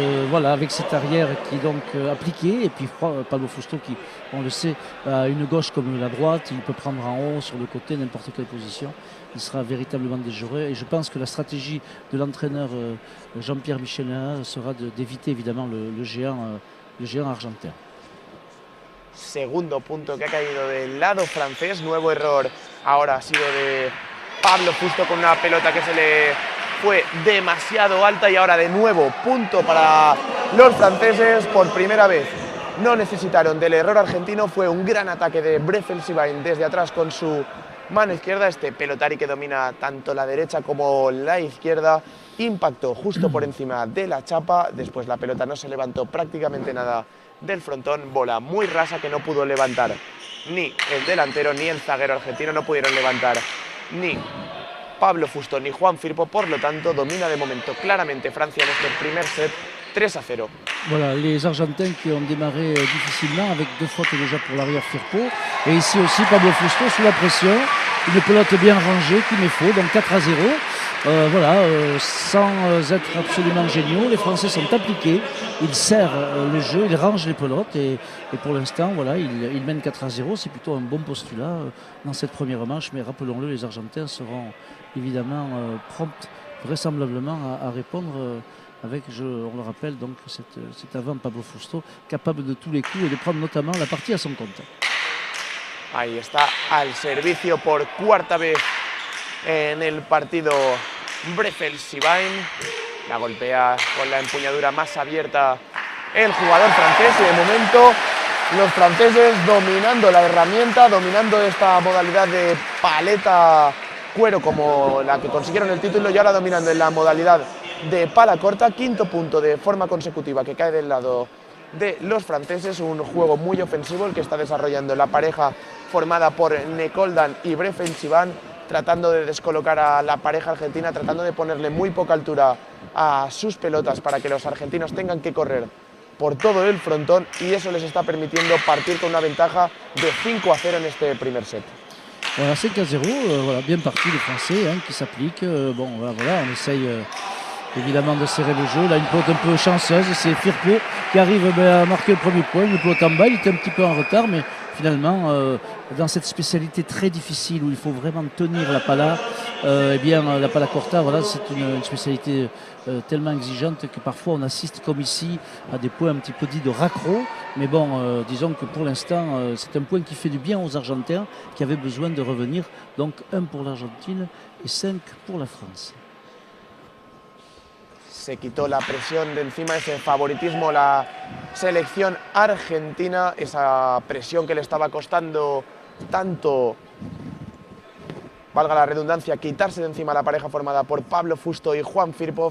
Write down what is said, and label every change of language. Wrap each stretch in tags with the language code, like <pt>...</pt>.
<fr>Voilà, avec cet arrière qui est donc appliqué, et puis Pablo Fusto qui, on le sait, a une gauche comme la droite, il peut prendre en haut, sur le côté, n'importe quelle position, il sera véritablement déjoué, et je pense que la stratégie de l'entraîneur Jean-Pierre Michelin sera d'éviter évidemment le géant argentin.</fr> <es>Segundo punto que ha caído del lado francés, nuevo error ahora ha sido de Pablo Fusto con una pelota que se le fue demasiado alta, y ahora de nuevo punto para los franceses. Por primera vez no necesitaron del error argentino, fue un gran ataque de Breffel Sivain desde atrás con su mano izquierda, este pelotari que domina tanto la derecha como la izquierda, impactó justo por encima de la chapa, después la pelota no se levantó prácticamente nada del frontón, bola muy rasa que no pudo levantar ni el delantero ni el zaguero argentino, no pudieron levantar ni Pablo Fusto ni Juan Firpo, por lo tanto domina de momento claramente Francia en este primer set 3-0.</es> <fr>Voilà, les Argentins qui ont démarré difficilement avec 2 fautes déjà pour l'arrière Firpo, et ici aussi Pablo Fusto sous la pression, une pelote bien rangée qui met faux, donc 4-0. Voilà, sans être absolument géniaux, les Français sont appliqués, ils serrent le jeu, ils rangent les pelotes, et pour l'instant, voilà, ils mènent 4-0, c'est plutôt un bon postulat dans cette première manche, mais rappelons-le, les Argentins seront évidemment prompts vraisemblablement à répondre avec, on le rappelle, donc cet avant Pablo Fusto, capable de tous les coups et de prendre notamment la partie à son compte.</fr> <es>Ahí está, al servicio por cuarta vez en el partido Breffel Sivain, la golpea con la empuñadura más abierta el jugador francés, y de momento los franceses dominando la herramienta, dominando esta modalidad de paleta cuero como la que consiguieron el título, y ahora dominando en la modalidad de pala corta. Quinto punto de forma consecutiva que cae del lado de los franceses, un juego muy ofensivo el que está desarrollando la pareja formada por Nicol Dan y Breffel Sivain, tratando de descolocar a la pareja argentina, tratando de ponerle muy poca altura a sus pelotas para que los argentinos tengan que correr por todo el frontón, y eso les está permitiendo partir con una ventaja de 5-0 en este primer set.</es> <fr>Voilà, 5-0, voilà, bien parti les Français qui s'appliquent. Bon, voilà, on essaye évidemment de serrer le jeu. Là, une pelote un peu chanceuse, c'est Firpo qui arrive à marquer le premier point. Une pelote en bas, il était un petit peu en retard, mais finalement, dans cette spécialité très difficile où il faut vraiment tenir la pala, eh bien, la pala corta, voilà, c'est une spécialité tellement exigeante que parfois on assiste, comme ici, à des points un petit peu dits de raccro. Mais bon, disons que pour l'instant, c'est un point qui fait du bien aux Argentins qui avaient besoin de revenir. Donc 1 pour l'Argentine et 5 pour la France.</fr> <es>Se quitó la presión de encima, ese favoritismo, la selección argentina, esa presión que le estaba costando tanto, valga la redundancia, quitarse de encima a la pareja formada por Pablo Fusto y Juan Firpo.</es>